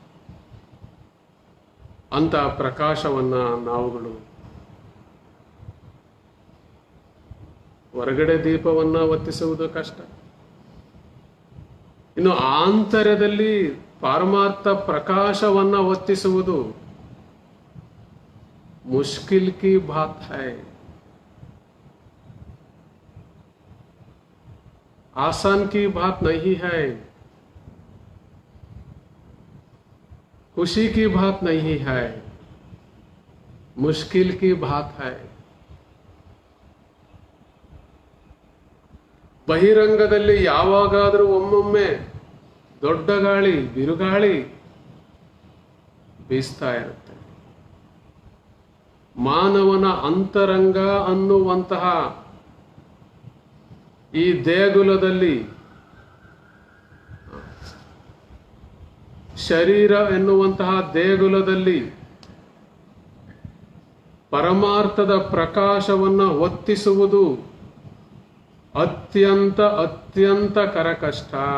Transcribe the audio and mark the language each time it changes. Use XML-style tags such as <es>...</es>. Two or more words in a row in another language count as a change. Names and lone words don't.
<kn>ಅಂತಹ ಪ್ರಕಾಶವನ್ನ ನಾವುಗಳು ಹೊರಗಡೆ ದೀಪವನ್ನ ಒತ್ತಿಸುವುದು ಕಷ್ಟ. ಇನ್ನು ಆಂತರ್ಯದಲ್ಲಿ ಪಾರಮಾರ್ಥ ಪ್ರಕಾಶವನ್ನ ಹೊತ್ತಿಸುವುದು</kn> <hi>मुश्किल की बात है, आसान की बात नहीं है, खुशी की बात नहीं है, मुश्किल की बात है.</hi> <kn>ಬಹಿರಂಗದಲ್ಲಿ ಯಾವಾಗಾದರೂ ಒಮ್ಮೊಮ್ಮೆ ದೊಡ್ಡ ಗಾಳಿ ಬಿರುಗಾಳಿ ಬೀಸ್ತಾ ಇರುತ್ತೆ. ಮಾನವನ ಅಂತರಂಗ ಅನ್ನುವಂತಹ ಈ ದೇಗುಲದಲ್ಲಿ, ಶರೀರ ಎನ್ನುವಂತಹ ದೇಗುಲದಲ್ಲಿ ಪರಮಾರ್ಥದ ಪ್ರಕಾಶವನ್ನು ಹೊತ್ತಿಸುವುದು ಅತ್ಯಂತ ಅತ್ಯಂತ ಕರಕಷ್ಟ.</kn>